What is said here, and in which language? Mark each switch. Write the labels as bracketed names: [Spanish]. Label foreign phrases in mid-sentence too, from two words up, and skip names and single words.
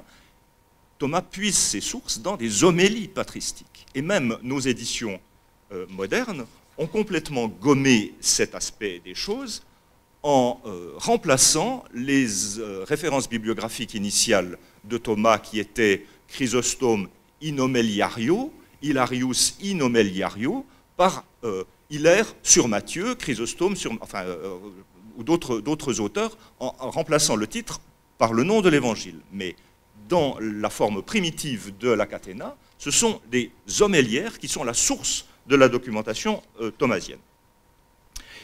[French] Thomas puise ses sources dans des homélies patristiques. Et même nos éditions modernes ont complètement gommé cet aspect des choses en remplaçant les références bibliographiques initiales de Thomas qui étaient Chrysostome [Latin] in homeliario, [French] Hilarius [Latin] in homeliario, [French] par Hilaire sur Matthieu, Chrysostome sur... enfin, ou d'autres auteurs, en remplaçant le titre par le nom de l'évangile. Mais dans la forme primitive de la Catena, ce sont des homéliaires qui sont la source de la documentation thomasienne.